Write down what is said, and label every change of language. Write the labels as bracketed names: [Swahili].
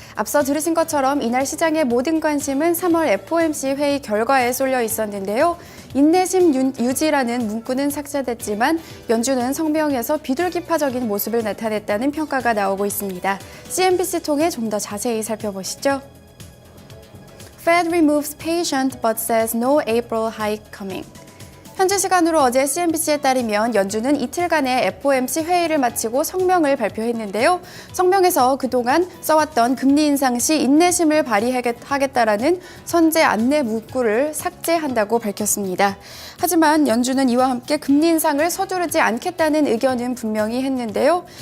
[Korean] 앞서 들으신 것처럼 이날 시장의 모든 관심은 3월 FOMC 회의 결과에 쏠려 있었는데요. 인내심 유지라는 문구는 삭제됐지만 연준은 성명에서 비둘기파적인 모습을 나타냈다는 평가가 나오고 있습니다. CNBC 통해 좀 더 자세히 살펴보시죠. [English] Fed removes patient but says no April hike coming. [Korean] 현지 시간으로 어제 CNBC에 따르면 연준은 이틀간의 FOMC 회의를 마치고 성명을 발표했는데요. 성명에서 그동안 써왔던 금리 인상 시 인내심을 발휘하겠다라는 선제 안내 문구를 삭제한다고 밝혔습니다. 하지만 연준은 이와 함께 금리 인상을 서두르지 않겠다는 의견은 분명히 했는데요.